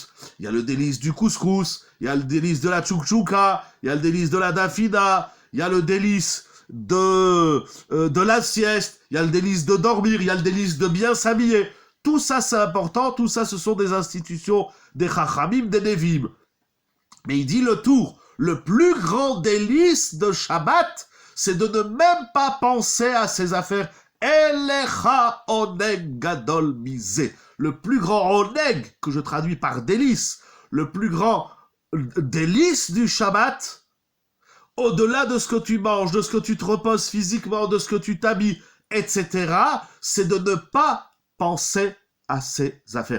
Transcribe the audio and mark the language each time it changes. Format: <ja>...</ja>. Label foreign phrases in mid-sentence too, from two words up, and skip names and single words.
<fr>Il y a le délice du couscous, il y a le délice de la tchoukchouka, il y a le délice de la dafina, il y a le délice de la sieste, il y a le délice de dormir, il y a le délice de bien s'habiller. Tout ça, c'est important, tout ça, ce sont des institutions des Chachamim, des Nevim. Mais il dit le tour, le plus grand délice de Shabbat, c'est de ne même pas penser à ses affaires.</fr> <he>אין לך עונג גדול מזה.</he> <fr>Le plus grand oneg, que je traduis par délice, le plus grand délice du Shabbat, au-delà de ce que tu manges, de ce que tu te reposes physiquement, de ce que tu t'habilles, etc., c'est de ne pas penser à ses affaires.</fr>